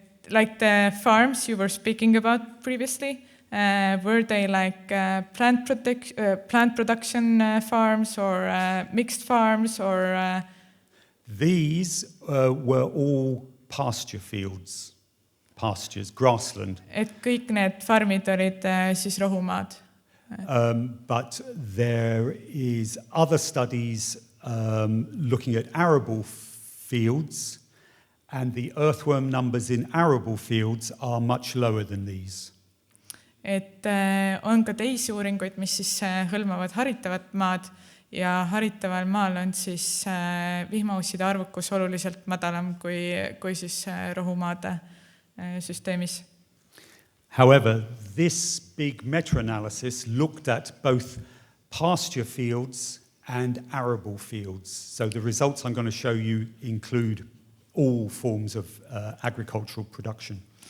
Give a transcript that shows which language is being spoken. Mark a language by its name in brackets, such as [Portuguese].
[English] Like the farms you were speaking about previously, were they like plant production farms or mixed farms or... These were all pasture fields, pastures, grassland. [Estonian] Et kõik need farmid olid siis rohumaad. [English] But there is other studies looking at arable fields, and the earthworm numbers in arable fields are much lower than these. [Estonian] Et on ka teisi uuringuid, mis siis hõlmavad haritavat maad, ja haritaval maal on siis vihmausside arvukus oluliselt madalam kui siis rohumaade süsteemis. [English] However, this big meta-analysis looked at both pasture fields and arable fields. So the results I'm going to show you include all forms of agricultural production.